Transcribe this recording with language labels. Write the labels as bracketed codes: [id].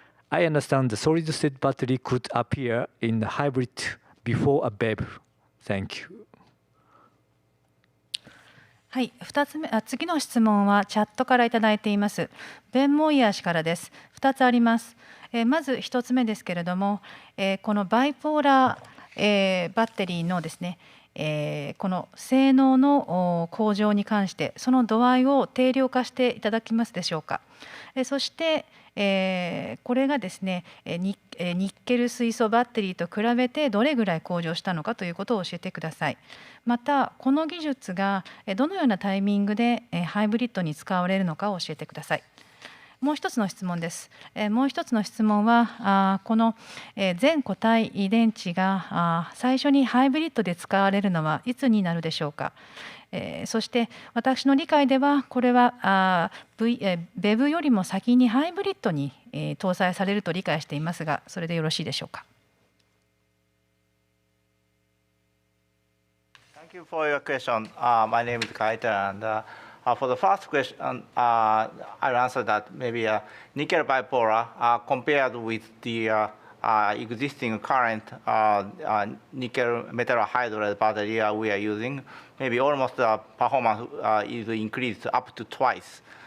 [en] I understand the solid-state battery could appear in the hybrid before a BEV. Thank you. [ja] はい、次の質問はチャットからいただいています。ベン・モイヤー氏からです。2つあります。まず1つ目ですけれども、このバイポーラー、バッテリーのですね、この性能の向上に関してその度合いを定量化していただけますでしょうか。そして、これがですねニッケル水素バッテリーと比べてどれぐらい向上したのかということを教えてください。またこの技術がどのようなタイミングでハイブリッドに使われるのかを教えてください。もう一つの質問です。もう一つの質問はこの全固体電池が最初にハイブリッドで使われるのはいつになるでしょうか。そして私の理解ではこれはBEV よりも先にハイブリッドに搭載されると理解していますが、それでよろしいでしょうか。 [en] Thank you for your question. My name is Kaita, and for the first question, I'll answer that maybe nickel bipolar compared with the existing current nickel metal hydride battery we are using, maybe almost the performance is increased up to twice.